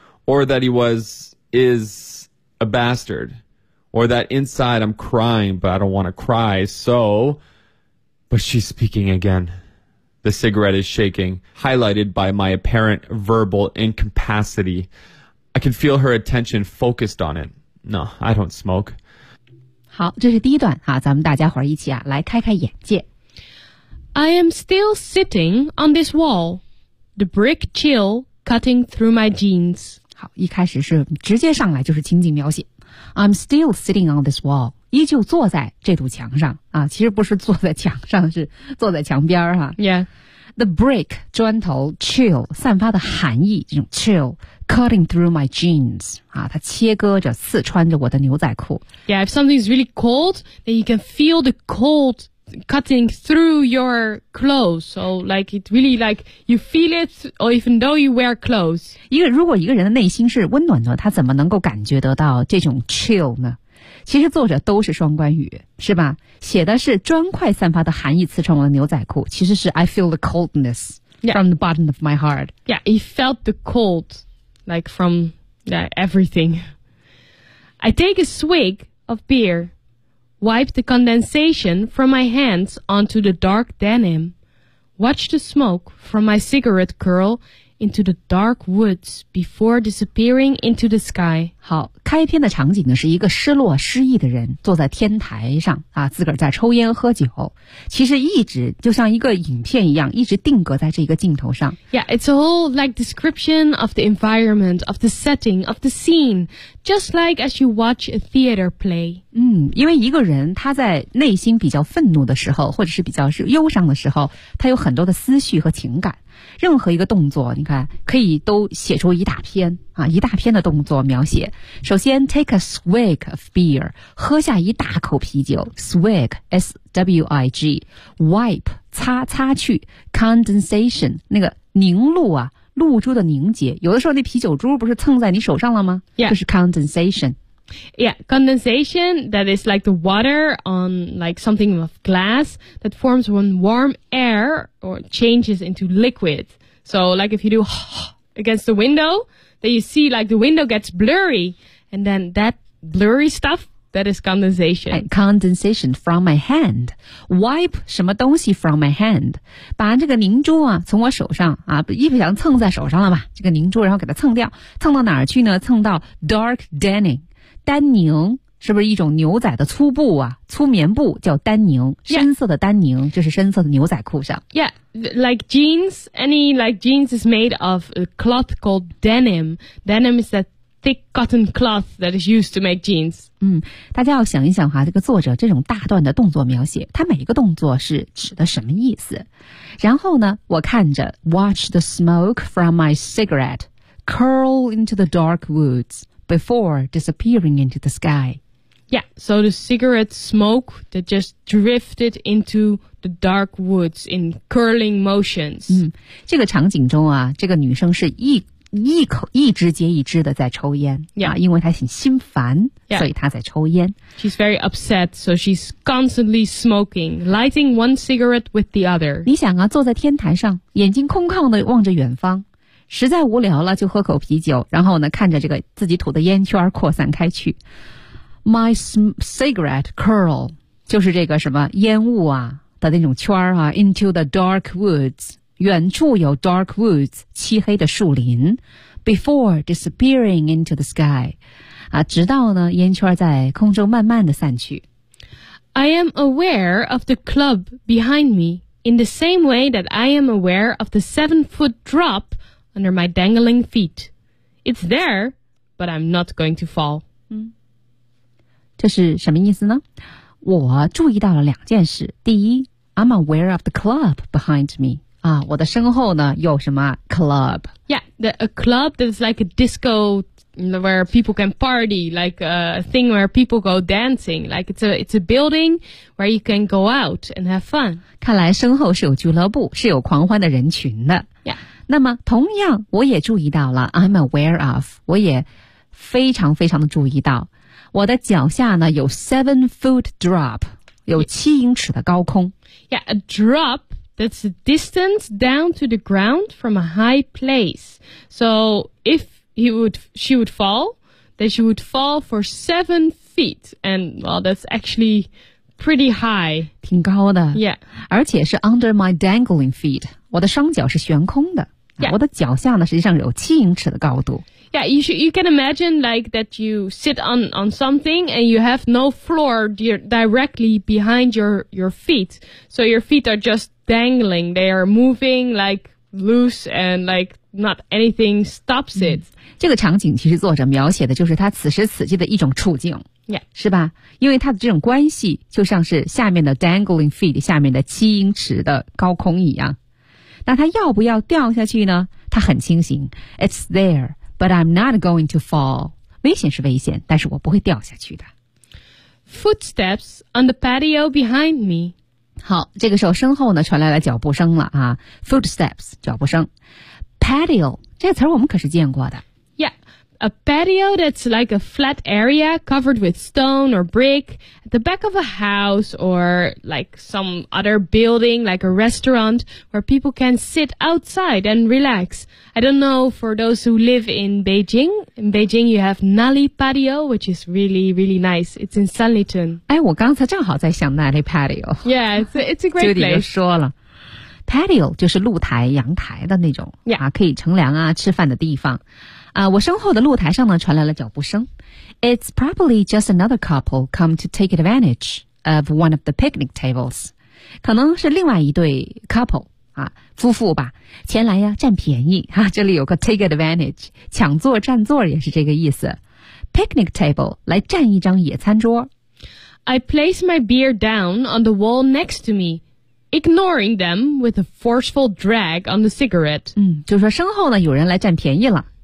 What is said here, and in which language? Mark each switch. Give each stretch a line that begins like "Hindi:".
English: Or that he was, is a bastard. Or that inside I'm crying, but I don't want to cry, so... But she's speaking again. The cigarette is shaking, highlighted by my apparent verbal incapacity. I can feel her attention focused on it. No, I don't smoke.
Chinese: 好，这是第一段，好，咱们大家伙一起啊，来开开眼界。
English: I am still sitting on this wall. the brick chill cutting through my jeans.
Chinese: 好，一开始是直接上来就是情景描写。
English: I'm still sitting on this wall.
Chinese: 依旧坐在这堵墙上啊，其实不是坐在墙上，是坐在墙边儿哈。
English: Yeah. The brick
Chinese: 砖头 chill 散发的寒意，这种
English: chill cutting through my jeans
Chinese: 啊，它切割着、刺穿着我的牛仔裤。
English: Yeah, if something is really cold, then you can feel the cold. Cutting through your clothes, so like it really like you feel it, or even though you wear clothes.
Chinese: 一个如果一个人的内心是温暖的，他怎么能够感觉得到这种 chill 呢？其实作者都是双关语，是吧？写的是砖块散发的寒意刺穿我的牛仔裤，其实是
English: I feel the coldness、 yeah. from the bottom of my heart. Yeah, it felt the cold, like from yeah, everything. I take a swig of beer. Wipe the condensation from my hands onto the dark denim. Watch the smoke from my cigarette curl into the dark woods before disappearing into the sky.
Chinese: 好，开篇的场景呢是一个失落失意的人坐在天台上啊，自个儿在抽烟喝酒。其实一直就像一个影片一样，一直定格在这个镜头上。
English: Yeah, it's a whole like description of the environment, of the setting, of the scene, just like as you watch a theater play.
Chinese: 嗯，因为一个人他在内心比较愤怒的时候，或者是比较忧伤的时候，他有很多的思绪和情感。任何一个动作你看可以都写出一大篇啊，一大篇的动作描写。首先
English: take a swig of beer,
Chinese: 喝下一大口啤酒 swig, S-W-I-G, wipe, 擦擦去 condensation, 那个凝露啊，露珠的凝结，有的时候那啤酒珠不是蹭在你手上了吗、
English: yeah.
Chinese: 就是 condensation。
English: Yeah, condensation, that is like the water on like something of glass that forms when warm air or changes into liquid. So like if you do against the window, then you see like the window gets blurry. And then that blurry stuff, that is condensation. And condensation from my hand. Wipe
Chinese: 什么东西
English: from my hand.
Chinese: 把这个凝珠啊从我手上啊，一不小心蹭在手上了吧，这个凝珠然后给它蹭掉。蹭到哪儿去呢？蹭到
English: dark denim。
Chinese: 丹宁是不是一种牛仔的粗布啊？粗棉布叫丹宁，深色的丹宁就是深色的牛仔裤上。
English: Yeah, like jeans. Any like jeans is made of a cloth called denim. Denim is that thick cotton cloth that is used to make jeans.
Chinese: 嗯，大家要想一想哈，这个作者这种大段的动作描写，他每一个动作是指的什么意思？然后呢，我看着
English: watch the smoke from my cigarette curl into the dark woods. Before disappearing into the sky. Yeah, so the cigarette smoke that just drifted into the dark woods in curling motions.
Chinese: 嗯，这个场景中啊，这个女生是一支接一支的在抽烟。
English: Yeah.
Chinese: 啊，因为她很心烦， yeah. 所以她在抽烟。
English: She's very upset, so she's constantly smoking, lighting one cigarette with the other.
Chinese: 你想啊，坐在天台上，眼睛空空的望着远方。实在无聊了就喝口啤酒，然后呢看着这个自己吐的烟圈扩散开去。
English: My cigarette curl,
Chinese: 就是这个什么烟雾啊的那种圈啊 ,
English: into the dark woods,
Chinese: 远处有 dark woods, 漆黑的树林 ,
English: before disappearing into the sky,
Chinese: 啊直到呢烟圈在空中慢慢的散去。
English: I am aware of the club behind me, in the same way that I am aware of the 7-foot drop,Under my dangling feet. It's there, but I'm not going to fall.
Chinese: 这是什么意思呢？我注意到了两件事。第一，
English: I'm aware of the club behind me.
Chinese: 啊，我的身后呢，有什么 club?
English: Yeah, a club that's like a disco where people can party, like a thing where people go dancing. Like it's a building where you can go out and have fun.
Chinese: 看来身后是有俱乐部，是有狂欢的人群的。
English: Yeah.
Chinese: 那么同样我也注意到了
English: I'm aware of
Chinese: 我也非常非常的注意到我的脚下呢有
English: 7-foot drop
Chinese: 有七英尺的高空
English: Yeah, a drop that's a distance down to the ground from a high place So if she would fall then she would fall for 7 feet And well, that's actually pretty high
Chinese: 挺高的
English: Yeah
Chinese: 而且是
English: under my dangling feet
Chinese: 我的双脚是悬空的
English: Yeah.
Chinese: 我的脚下呢实际上有七英尺的高度
English: Yeah, you can imagine like that you sit on something and you have no floor directly behind your feet. So your feet are just dangling. They are moving like loose and like not anything stops it.、嗯、
Chinese: 这个场景其实作者描写的就是他此时此际的一种处境。
English: Yeah.
Chinese: 是吧？因为他的这种关系就像是下面的
English: dangling feet,
Chinese: 下面的七英尺的高空一样。那他要不要掉下去呢？他很清醒。
English: It's there, but I'm not going to fall.
Chinese: 危险是危险，但是我不会掉下去的。
English: Footsteps on the patio behind me.
Chinese: 好，这个时候身后呢传来了脚步声了啊。 Footsteps, 脚步声。Patio, 这个词我们可是见过的。
English: A patio that's like a flat area covered with stone or brick at the back of a house or like some other building like a restaurant where people can sit outside and relax. I don't know for those who live in Beijing you have Nali Patio, which is really, really nice. It's in Sanlitun.
Chinese: 哎，我刚才正好在想 Nali Patio.
English: Yeah, it's a great place.
Chinese: 就说了。Patio 就是露台、阳台的那种、
English: yeah.
Chinese: 啊，可以乘凉啊、吃饭的地方。啊，我身后的露台上呢传来了脚步声。
English: It's probably just another couple come to take advantage of one of the picnic tables.
Chinese: 可能是另外一对 couple 啊，夫妇吧，前来呀占便宜啊。这里有个
English: take advantage，
Chinese: 抢座占座也是这个意思。
English: Picnic table
Chinese: 来占一张野餐桌。
English: I place my beer down on the wall next to me. Ignoring them with a forceful drag on the cigarette.
Chinese: 嗯，就是说身后呢有人来占便宜了。